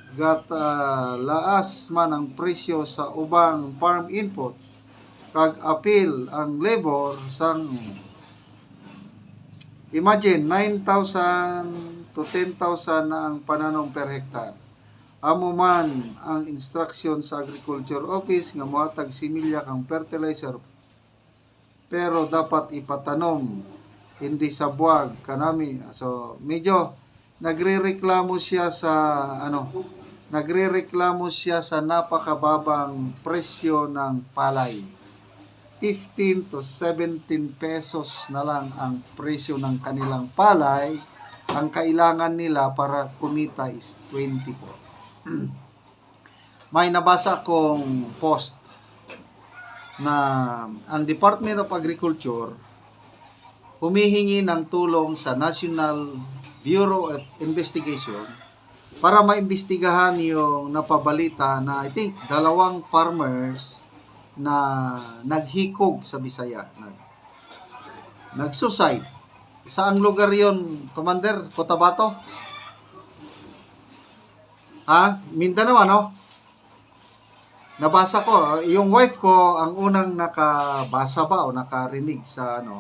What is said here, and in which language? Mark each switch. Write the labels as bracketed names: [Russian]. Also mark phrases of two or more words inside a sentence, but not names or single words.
[Hiligaynon] laas man ang presyo sa ubang [English] farm inputs [Hiligaynon] kag apil ang labor sang imagine 9,000 to 10,000 na ang pananom [English] per hectare. [Hiligaynon] Amo man ang instruction sa Agriculture Office nga mohatag similya kang fertilizer, pero dapat ipatanom hindi sa buwag kanami. [Filipino] So medyo nagrereklamo siya sa napakababang presyo ng palay. 15 to 17 pesos na lang ang presyo ng kanilang palay. Ang kailangan nila para kumita is 24. May nabasa kong post na ang Department of Agriculture humihingi ng tulong sa National Bureau of Investigation para maimbestigahan yung napabalita na [English] I think [Filipino] 2 farmers na naghikog sa Bisaya, nag-suicide. Saang lugar yon, Commander? Cotabato? Mindanao, ano? nabasa ko, yung wife ko ang unang nakabasa ba o nakarinig sa ano.